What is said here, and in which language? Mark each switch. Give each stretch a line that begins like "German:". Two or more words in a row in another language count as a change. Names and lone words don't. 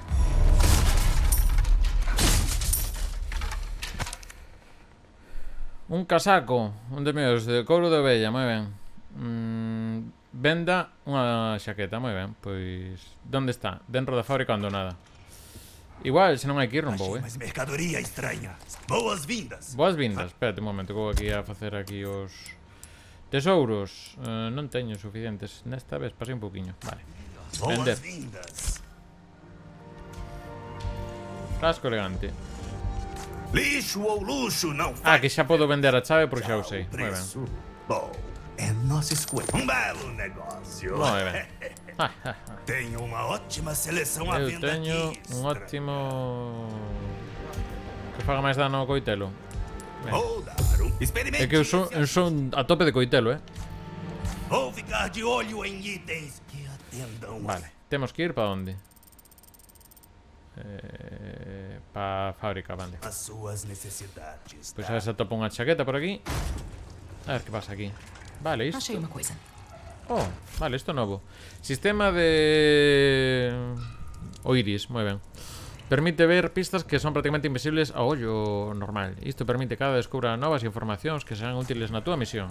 Galician: Un casaco, un dos meus de couro de ovella, moi ben. Venda unha xaqueta, moi ben. Pois, onde está? Dentro da fábrica abandonada. Igual, se non hai que ir, non vou,
Portuguese: Mas mercadoria estranha. Boas-vindas. Boas vindas,
Galician: espérate un momento, que vou aquí a facer aquí os tesouros. Non teño suficientes. Nesta vez pasei un pouquiño, vale. Vender.
Portuguese: Boas-vindas. Frasco elegante. Lixo ou luxo não faz.
Galician: Que xa podo vender a chave porque xa o sei. Moi ben.
Portuguese: Preço bom. É nossa escolha. Belo negócio.
Galician: Moi ben.
Portuguese: Tenho uma ótima seleção à
Galician: Eu
Portuguese: venda
Galician: teño
Portuguese: aqui. un ótimo...
Galician: Que faga máis dano ao coitelo. Ben. Vou dar experimente. É que eu son a tope de coitelo,
Portuguese: Vou ficar de olho em itens que atendam.
Galician: Vale, temos que ir para onde? Para a fábrica, vale.
Portuguese: As suas necessidades.
Galician: Pois a ver se atopa unha chaqueta por aquí. A ver que pasa aquí. Vale, isto.
Portuguese: Achei uma coisa.
Galician: Oh, vale, isto é novo. Sistema de... O iris, moi ben. Permite ver pistas que son prácticamente invisibles a ollo normal. Isto permite que cada descubra novas informacións que serán útiles na túa misión.